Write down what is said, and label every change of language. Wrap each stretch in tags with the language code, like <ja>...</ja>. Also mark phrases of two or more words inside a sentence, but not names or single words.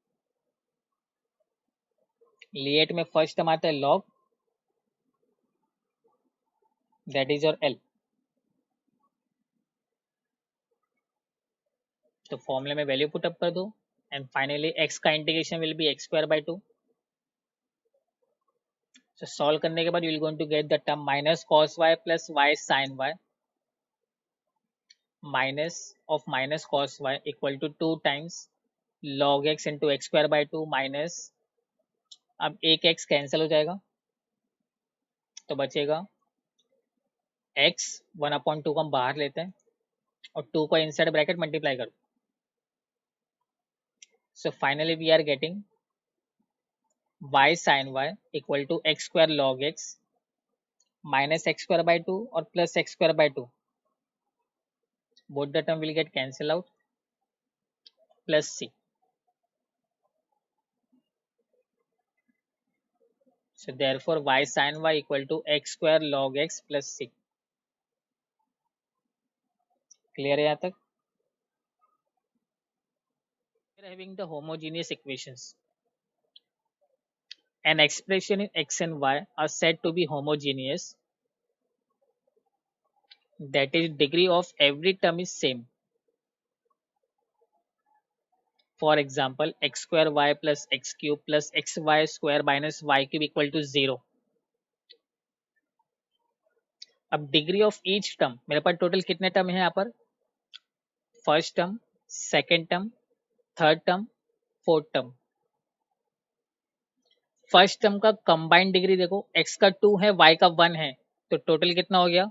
<en>लिएट में first term</en> <hi>आता है</hi> <en>log, that is your l. तो फॉर्मूले में value put up</en> <hi>कर दो</hi> <en>and finally x का integration will be x square by 2. so solve</en> <hi>करने के बाद</hi> <en>you will going to get the term minus cos y plus y sin y minus of minus cos y equal to 2 times log x into x square by 2 minus,</en> <hi>अब एक x कैंसिल हो जाएगा तो बचेगा x 1/2 को</hi> <en>हम बाहर लेते हैं और 2 को inside bracket multiply</en> <hi>कर दो.</hi> <en>so finally we are getting y sin y equal to x square log x minus x square by 2 और plus x square by 2. both the term will get cancel out plus c. So therefore y sin y equal to x square log x plus c.</en> <hi>Clear है यहाँ तक?</hi> <en>We are having the homogeneous equations. An expression in x and y are said to be homogeneous. That is, degree of every term is same. For example, x square y plus x cube plus xy square minus y cube equal to 0.</en> <hi>अब</hi> <en>degree of each term,</en> <hi>मेरे पास टोटल कितने टर्म है यहाँ पर?</hi> <en>first term, second term, third term, fourth term. first term</en> <hi>का</hi> <en>combined degree</en> <hi>देखो, x का 2 है, y का 1 है, तो टोटल कितना हो गया?</hi>